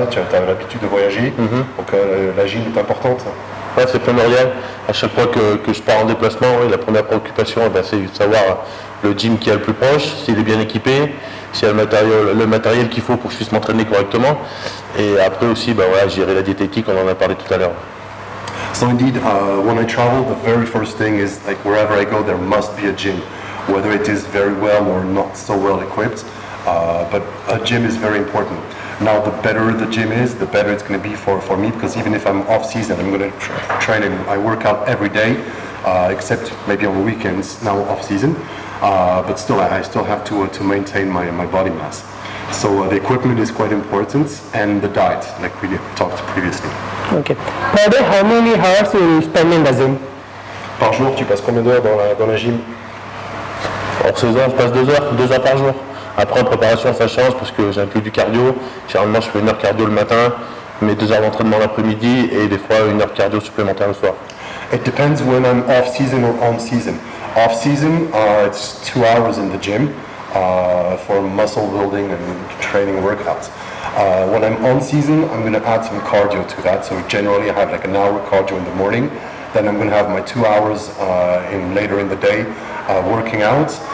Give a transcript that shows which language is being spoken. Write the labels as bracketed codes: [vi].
[fr] Tu as l'habitude de voyager, donc la gym est importante. Ouais, c'est primordial. À chaque fois que je pars en déplacement, la première préoccupation, c'est de savoir le gym qui est le plus proche, s'il est bien équipé, s'il y a le matériel qu'il faut pour que je puisse m'entraîner correctement. Et après aussi, gérer la diététique, on en a parlé tout à l'heure. [en] So indeed, when I travel, the very first thing is like wherever I go, there must be a gym, whether it is very well or not so well equipped. But a gym is very important. Now, the better the gym is, the better it's going to be for me, because even if I'm off season, I'm going to train and I work out every day, except maybe on the weekends, now off season. But still, I still have to maintain my body mass. So the equipment is quite important, and the diet, like we talked previously. Okay. Per day, how many hours do you spend in the gym? [fr] Par jour, tu passes combien d'heures dans la gym? Hors saison, je passe 2 heures par jour. Après en préparation ça change parce que j'inclus du cardio. Généralement je fais 1 heure cardio le matin, mes 2 heures d'entraînement l'après-midi et des fois 1 heure cardio supplémentaire le soir. [en] It depends when I'm off season or on season. Off season, it's 2 hours in the gym for muscle building and training workouts. When I'm on season, I'm going to add some cardio to that. So generally I have like an hour cardio in the morning. Then I'm going to have my 2 hours later in the day working out.